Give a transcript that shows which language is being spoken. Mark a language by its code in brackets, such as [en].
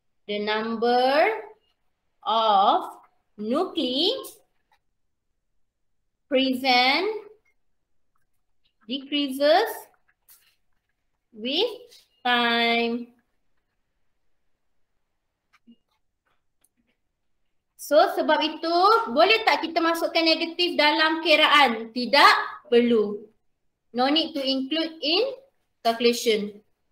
[en] The number of nuclei present decreases with time. [ms] So sebab itu boleh tak kita masukkan negatif dalam kiraan? Tidak perlu. [en] No need to include in calculation.